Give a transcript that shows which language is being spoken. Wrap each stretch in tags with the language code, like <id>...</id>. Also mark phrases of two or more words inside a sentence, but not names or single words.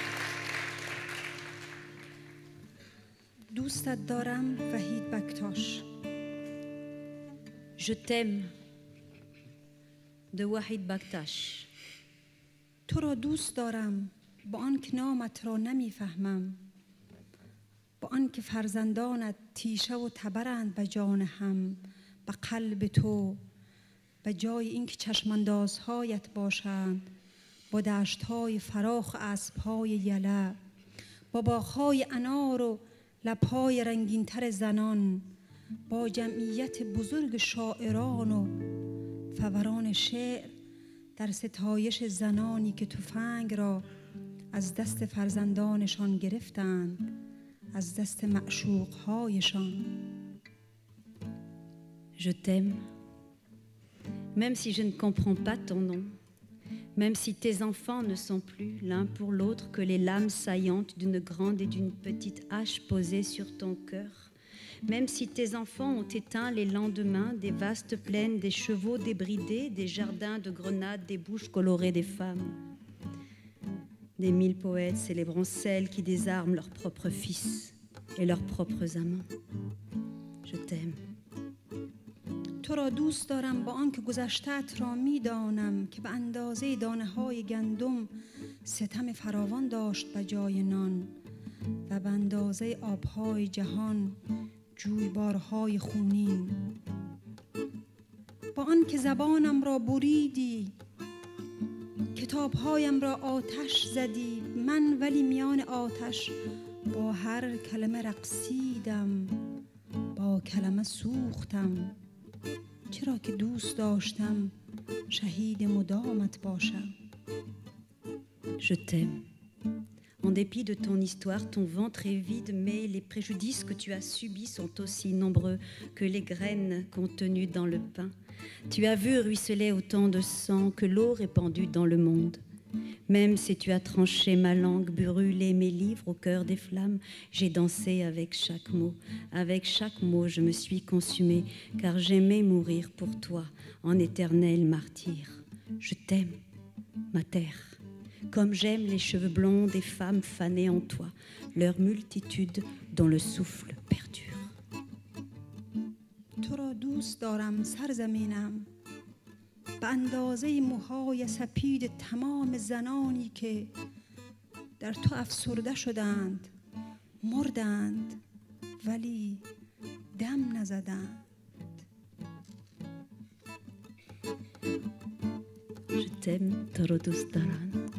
<fa>دوستت دارم وحید بکتاش.</fa> <fr>Je t'aime de Wahid Baktash.</fr> <fa>تو را دوست دارم با آن که نامت را نمیفهمم، با آن که فرزندانت تیشه و تبرند به جان هم، به قلب تو به جای اینکه چشماندازهایت باشند، با دشت‌های فراخ اسب‌های یله، با باغ‌های انار و لب‌های رنگین‌تر زنان، با جمعیت بزرگ شاعران و فوران شعر در ستایش زنانی که تفنگ را از دست فرزندانشان گرفتند، از دست معشوق‌هایشان.</fa> <fr>Je t'aime, même si je ne comprends pas ton nom, même si tes enfants ne sont plus l'un pour l'autre que les lames saillantes d'une grande et d'une petite hache posées sur ton cœur, même si tes enfants ont éteint les lendemains des vastes plaines, des chevaux débridés, des jardins de grenades, des bouches colorées des femmes, des 1000 poètes célébrant celles qui désarment leurs propres fils et leurs propres amants. Je t'aime.</fr> <fa>تو را دوست دارم با آنکه گذشته‌ات را میدانم که به اندازه دانه‌های گندم ستم فراوان داشت به جای نان و به اندازه آب‌های جهان جویبارهای خونین. با آنکه زبانم را بریدی، کتابهایم را آتش زدی، من ولی میان آتش با هر کلمه رقصیدم، با کلمه سوختم، چرا که دوست داشتم شهید مدامت باشم.</fa> <fr>Je t'aime. En dépit de ton histoire, ton ventre est vide, mais les préjudices que tu as subis sont aussi nombreux que les graines contenues dans le pain. Tu as vu ruisseler autant de sang que l'eau répandue dans le monde. Même si tu as tranché ma langue, brûlé mes livres au cœur des flammes, j'ai dansé avec chaque mot. Avec chaque mot, je me suis consumée, car j'aimais mourir pour toi, en éternel martyr. Je t'aime, ma terre, comme j'aime les cheveux blonds des femmes fanées en toi, leur multitude dont le souffle perdure.</fr> <fa>تو را دوست دارم سرزمینم، به اندازه موهای سپید تمام زنانی که در تو افسرده شدند، مردند ولی دم نزدند.</fa> <fr>Je t'aime,</fr> <fa>تو را دوست دارم.</fa>